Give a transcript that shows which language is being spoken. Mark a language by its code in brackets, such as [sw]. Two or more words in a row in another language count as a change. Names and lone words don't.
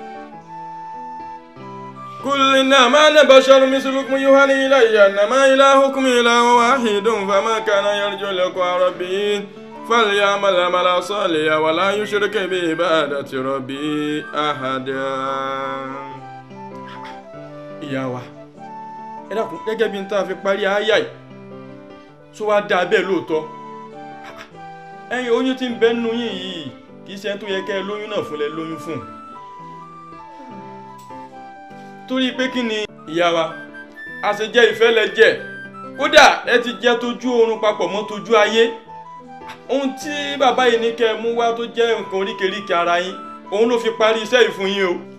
[ar] قل إنما أنا بشر مثلكم يوحى إلي أنما إلهكم إله واحد فما كان يرجو لقاء ربه فليعمل عملا صالحا ولا يشرك بعبادة ربه أحدا. [yo] ìyá wa ẹ dákun gẹ́gẹ́ bí n tá fi parí àyà yìí tó wá dá bẹ́ẹ̀ lóòótọ́ ẹ̀yin oyún tí ń bẹ nínú yín yìí kì í ṣe tó yẹ kẹ́ ẹ lóyún náà fún lẹ lóyún fún torí pé kí ni ìyá wa àṣejẹ ìfẹ́ lẹ jẹ kódà ẹ ti jẹ tójú oorun papọ̀ mọ́ tójú ayé ohun tí bàbá yìí ní kẹ́ mú wá tó jẹ́ nǹkan oríkèéríkèé ara yín òun ló fi parí iṣẹ́ yìí fún yín o.